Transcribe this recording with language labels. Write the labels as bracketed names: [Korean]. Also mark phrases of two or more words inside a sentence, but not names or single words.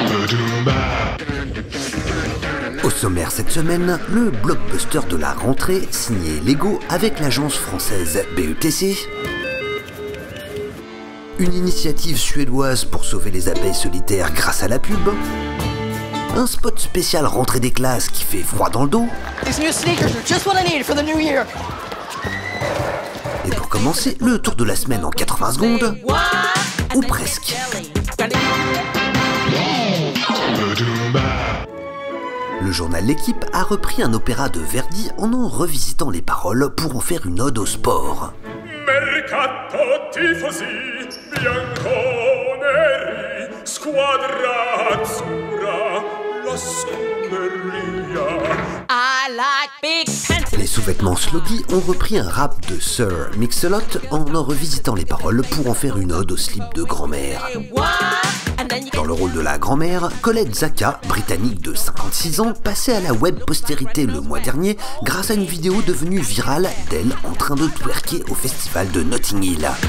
[French] Au sommaire cette semaine, le blockbuster de la rentrée signé Lego avec l'agence française BETC, une initiative suédoise pour sauver les abeilles solitaires grâce à la pub, un spot spécial rentrée des classes qui fait froid dans le dos, et pour commencer, le tour de la semaine en 80 secondes, ou presque. Le journal L'Équipe a repris un opéra de Verdi en revisitant les paroles pour en faire une ode au sport. [Italian] Mercato tifosi, bianconeri, squadra azzurra, la scuderia. [English] I like big pants. [French] Les sous-vêtements Sloggy ont repris un rap de Sir Mix-a-Lot en revisitant les paroles pour en faire une ode au slip de grand-mère. Dans le rôle de la grand-mère, Colette Zaka, britannique de 56 ans, passait à la web postérité le mois dernier grâce à une vidéo devenue virale d'elle en train de twerker au festival de Notting Hill.